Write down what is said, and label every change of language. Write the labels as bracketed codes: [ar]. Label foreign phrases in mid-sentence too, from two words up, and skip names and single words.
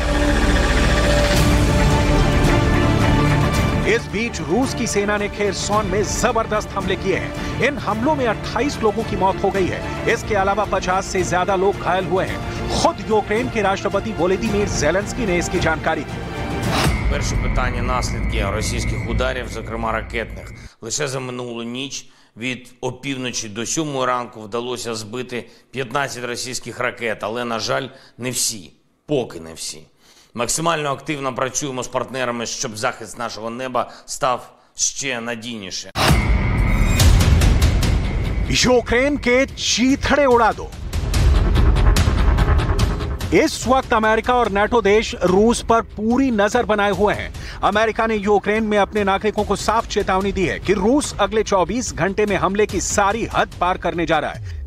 [hi] इस बीच रूस की सेना ने खेरसॉन में जबरदस्त हमले किए हैं। इन हमलों में 28 लोगों की मौत हो गई है। इसके अलावा 50 से ज्यादा लोग घायल हुए हैं। खुद यूक्रेन के राष्ट्रपति वोलोदीमीर ज़ेलेंस्की ने इसकी जानकारी दी। [uk] Перше питання наслідки російських ударів, зокрема ракетних. Лише за минулу ніч від опівночі до 7 ранку вдалося збити 15 російських ракет, але, на жаль, не всі, поки не всі. Максимально активно працюємо з партнерами, щоб захист нашого неба став ще надійніше. [hi] यूक्रेन के चीथड़े उड़ा दो। इस वक्त अमेरिका और नाटो देश रूस पर पूरी नजर बनाए हुए हैं। अमेरिका ने यूक्रेन में अपने नागरिकों को साफ चेतावनी दी है कि रूस अगले 24 घंटे में हमले की सारी हद पार करने जा रहा है।